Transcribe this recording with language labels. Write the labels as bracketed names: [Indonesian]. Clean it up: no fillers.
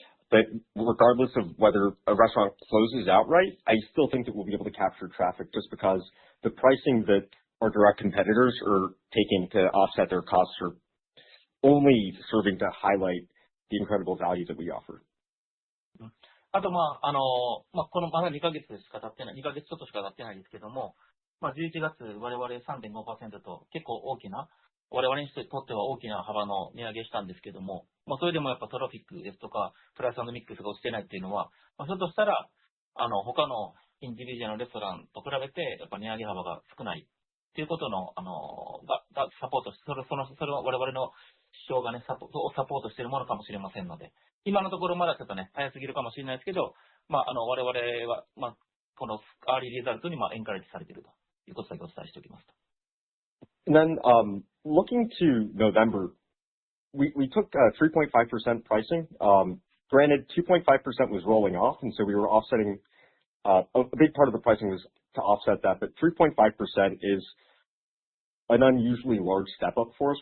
[English] But regardless of whether a restaurant closes outright, I still think that we'll be able to capture traffic just because the pricing that our direct competitors are taking to offset their costs are only serving to highlight the incredible value that we offer. [Japanese] あと、このまだ2ヶ月しか経ってない、2ヶ月ちょっとしか経ってないですけども、11月我々 3.5% と結構大きな、我々にとっては大きな幅の値上げしたんですけども、それでもやっぱトラフィックですとか、プライス&ミックスが落ちてないっていうのは、ひょっとしたら、他のインディビジュアルのレストランと比べて、やっぱ値上げ幅が少ないっていうことの、がサポートして、それは我々の主張がね、サポートしているものかもしれませんので、今のところまだちょっとね、早すぎるかもしれないですけど、我々は、このアーリーリザルトにエンカレッジされているということだけお伝えしておきますと。 [English] And then, looking to November, we took 3.5% pricing. Granted, 2.5% was rolling off, and so we were offsetting. A big part of the pricing was to offset that, but 3.5% is an unusually large step up for us.